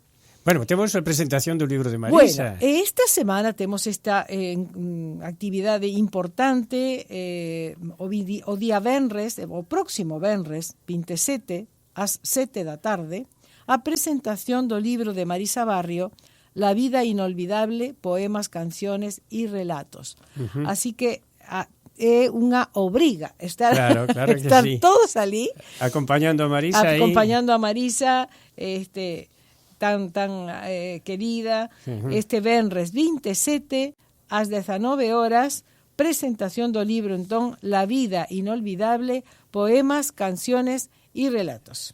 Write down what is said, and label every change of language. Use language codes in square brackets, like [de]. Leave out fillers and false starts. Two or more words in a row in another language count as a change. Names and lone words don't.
[gl] Bueno, temos a presentación do libro de Marisa. Bueno, esta semana temos esta actividade importante o día venres, o próximo venres 27 ás 7 da tarde, a presentación do libro de Marisa Barrio, La vida inolvidable, poemas, canciones y relatos. Así que é unha obriga estar sí. todos ali acompañando a Marisa tan querida. Este venres 27 ás 19 horas, presentación do libro entón La vida inolvidable, poemas, canciones y relatos.